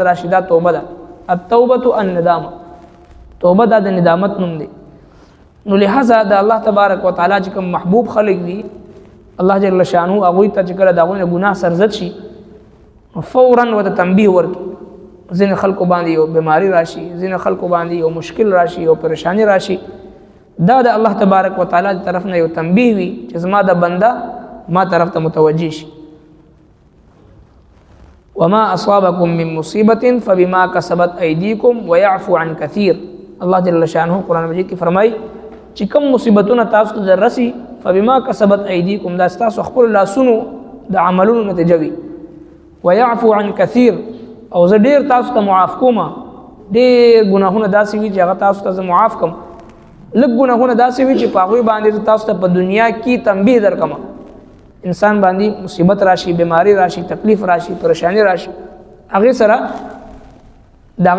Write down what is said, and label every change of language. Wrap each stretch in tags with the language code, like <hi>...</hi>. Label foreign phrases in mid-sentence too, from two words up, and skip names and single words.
<ps>راشي دا توبه ده</ps> <ar>التوبه الندامه</ar> <ps>توبه دا د ندامت نوم دی نو لہذا د الله</ps> <ar>تبارک وتعالى</ar> <ps>چې کوم محبوب خلق دي الله</ps> <ar>جل شانه</ar> <ps>هغه ته چې کله داونه ګناه سرزد شي فورا وته تنبیه ورکړي ځینې خلکو باندې یو بیماری راشي ځینې خلکو باندې یو مشکل راشي یو پریشانی راشي دا د الله تبارک وتعالى طرف نه یو تنبیه وي چې زما د بنده ما طرف ته متوجي شي</ps> <ar>وما اصابكم من مصیبه فبما كسبت ايديكم ويعفو عن كثير</ar> <ps>الله</ps> <ar>جل شانه</ar> <ps>قرآن مجید کې فرمایي چې کوم مصیبتونه تاسو ته رسي</ps> <ar>فبما كسبت ايديكم</ar> <ps>دا تاسو خپل لاسونو د عملونو نتیجه وي</ps> <ar>ويعفو عن كثير</ar> <ps>او زه ډیر تاسو ته معاف کوم ډیر ګناهونه داسې وي چې هغه تاسو ته معاف کوم لږ ګناهونه داسې وي چې په هغوی باندې تاسو ته په دنیا کې تنبیه درکم انسان باندې مصیبت راشي بیماری راشي تکلیف راشي پریشانی راشي هغه سره دغه</ps>